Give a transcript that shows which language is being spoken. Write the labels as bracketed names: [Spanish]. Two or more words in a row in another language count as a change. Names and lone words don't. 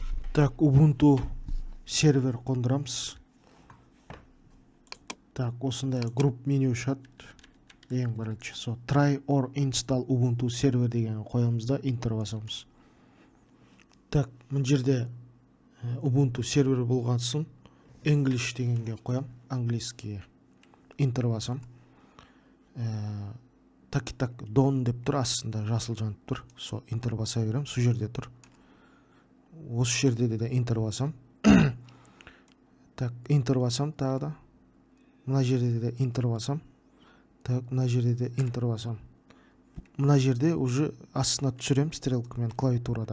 [Kazakh] Так, Ubuntu сервер қондырамыз. Так, осындай групп меню шығады. Ең бірінші. [English] So, try or install Ubuntu [Kazakh] сервер деген қоямыз да enter басамыз. Так, мына жерде Ubuntu сервер болған соң English дегенге қоям, английскийге. Enter басам. Так, don деп тұр, астында жасыл жанып тұр. So, enter баса берем, сол жерде тұр. Осы жерде де enter басам. Так, enter басам тағы да. Мына жерде де enter басам. Так, мына жерде де enter басам. Мына жерде уже астына түсірем стрелкамен клавиатурада.